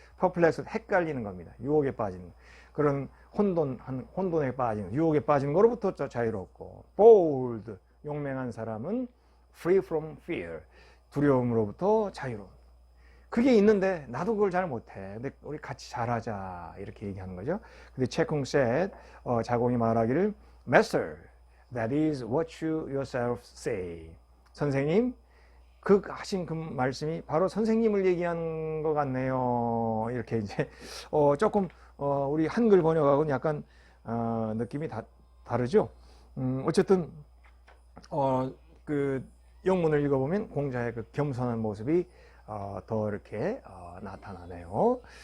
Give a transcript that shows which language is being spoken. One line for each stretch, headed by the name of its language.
Korean: perplexity, 헷갈리는 겁니다. 유혹에 빠지는 그런 혼돈에 빠지는, 유혹에 빠지는 것로부터 자유롭고, bold, 용맹한 사람은
English: free from fear,
Korean: 두려움으로부터 자유로운. 그게 있는데 나도 그걸 잘 못해. 근데 우리 같이 잘하자, 이렇게 얘기하는 거죠. 근데
English: 채쿵 said,
Korean: 자공이 말하기를
English: Master, that is what you yourself say.
Korean: 선생님, 하신 그 말씀이 바로 선생님을 얘기하는 것 같네요. 이렇게 이제 조금 우리 한글 번역하고는 약간 느낌이 다르죠. 어쨌든 그 영문을 읽어보면 공자의 그 겸손한 모습이 더 이렇게 나타나네요.